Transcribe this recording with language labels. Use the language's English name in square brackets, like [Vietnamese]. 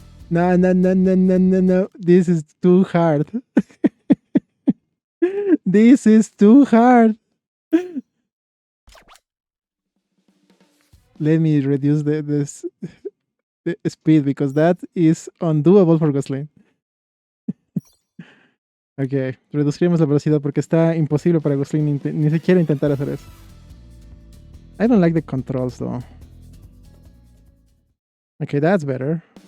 [English] No, this is too hard. This is too hard. Let me reduce the speed because that is undoable for Glostlyn. [Spanish] Ok, reduciremos la velocidad porque está imposible para Glostlyn ni siquiera intentar hacer eso. [English] I don't like the controls though. Okay, that's better.